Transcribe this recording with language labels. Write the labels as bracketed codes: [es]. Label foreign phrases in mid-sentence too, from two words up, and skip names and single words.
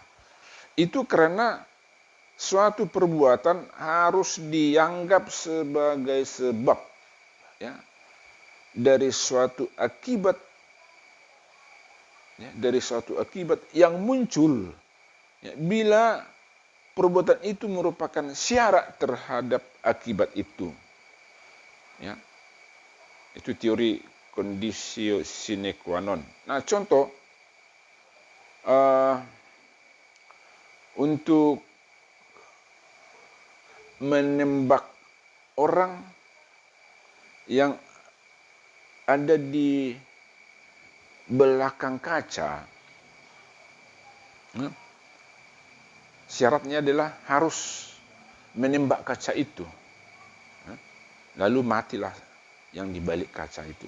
[id] Itu karena suatu perbuatan harus dianggap sebagai sebab ya, dari suatu akibat yang muncul ya, bila perbuatan itu merupakan syarat terhadap akibat itu. Ya. Itu teori [la] conditio sine qua non. [id] Nah, contoh untuk menembak orang yang ada di belakang kaca, syaratnya adalah harus menembak kaca itu, lalu matilah yang di balik kaca itu.